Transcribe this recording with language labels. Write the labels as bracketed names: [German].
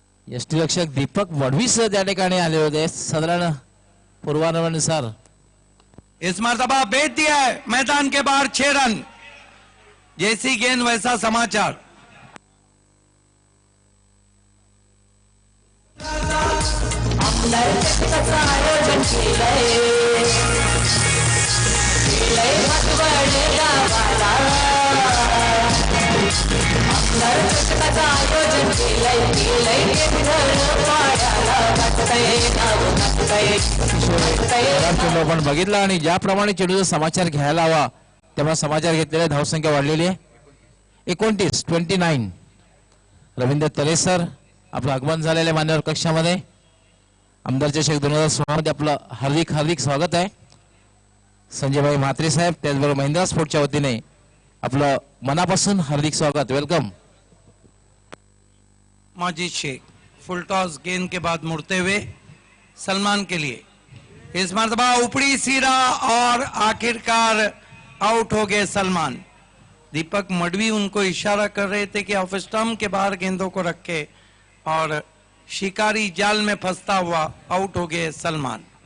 [Marathi] यष्टीरक्षक दीपक वडवीसह त्या ठिकाणी आले होते साधारण पूर्वानुमानानुसार। [Hindi] इस मरतबा भेज दिया है मैदान के बाहर 6 रन, जैसी गेंद वैसा समाचार। [Marathi] आमदार चषकाचं आयोजन केलंय, केलंय भगवड गावाला। आमदार चषकाचं आयोजन केलंय, केलंय गिरधर पाड्याला। गाजतंय गाव, गाजतंय, गाजतंय चेंडू आपण बघितला आणि ज्याप्रमाणे चेंडूचा समाचार घ्यायला हवा तेव्हा समाचार घेतलेले, धावसंख्या वाढलेली आहे 29. रवींद्र तलेसर आपलं आगमन झालेलं मान्यवर कक्षामध्ये। आमदार चषक 2016 मध्ये आपलं हार्दिक हार्दिक स्वागत आहे। संजयभाई म्हात्रे साहेब, त्याचबरोबर महिंद्रा स्पोर्टच्या वतीने आपलं मनापासून हार्दिक स्वागत, वेलकम। [Hindi] Majid Sheikh full toss गेंद के बाद मुड़ते हुए सलमान के लिए, इस मरतबा ऊपरी सीधा और आखिरकार आउट हो गए सलमान। दीपक मडवी उनको इशारा कर रहे थे कि ऑफ स्टंप के बाहर गेंदों को रखे, और शिकारी जाल में फंसता हुआ आउट हो गए सलमान।